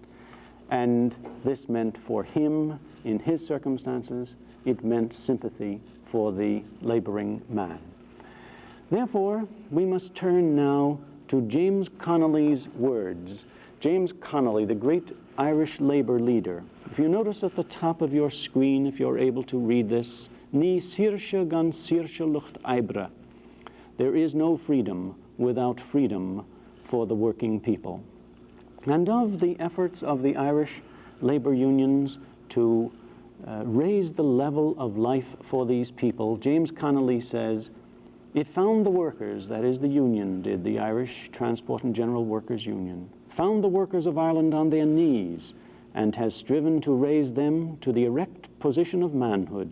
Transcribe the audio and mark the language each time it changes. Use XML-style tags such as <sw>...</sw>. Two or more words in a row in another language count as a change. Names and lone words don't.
<en>And this meant for him, in his circumstances, it meant sympathy for the laboring man. Therefore, we must turn now to James Connolly's words. James Connolly, the great Irish labor leader. If you notice at the top of your screen, if you're able to read this,</en> <ga>Ní saoirse gan saoirse lucht oibre.</ga> <en>There is no freedom without freedom for the working people. And of the efforts of the Irish labor unions to raise the level of life for these people, James Connolly says, it found the workers, that is the union did, the Irish Transport and General Workers Union, found the workers of Ireland on their knees and has striven to raise them to the erect position of manhood.</en>